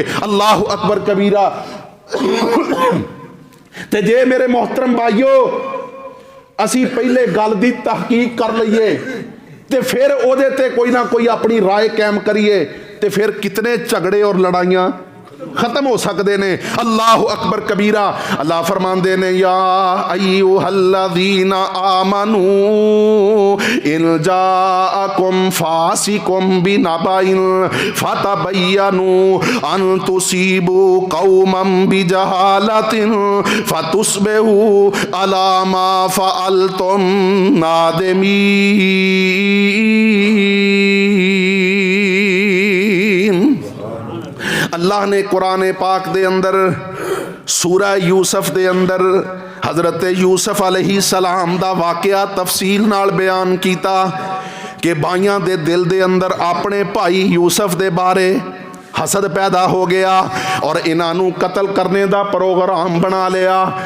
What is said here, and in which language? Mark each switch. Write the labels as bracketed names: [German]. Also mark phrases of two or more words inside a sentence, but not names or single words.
[Arabic] الله أكبر كبيرا. [Punjabi] تے جے میرے محترم بھائیو اسی پہلے گل دی تحقیق کر لئیے تے پھر اودے تے کوئی نہ کوئی اپنی رائے قائم کریے تے پھر کتنے جھگڑے اور لڑائیاں ختم ہو سکتے نے. [Arabic] الله أكبر كبيرا. [Punjabi] اللہ فرماندے نے [Arabic] يا أيها الذين آمنوا إن جاءكم فاسق بنبإ فتبينوا أن تصيبوا قوما بجهالة فتصبحوا على ما فعلتم نادمين. [Punjabi] اللہ نے قرآن پاک دے اندر سورہ یوسف دے اندر حضرت یوسف علیہ السلام دا واقعہ تفصیل نال بیان کیتا کہ بھائیوں دے دل دے اندر اپنے بھائی یوسف دے بارے حسد پیدا ہو گیا اور انہوں قتل کرنے کا پروگرام بنا لیا.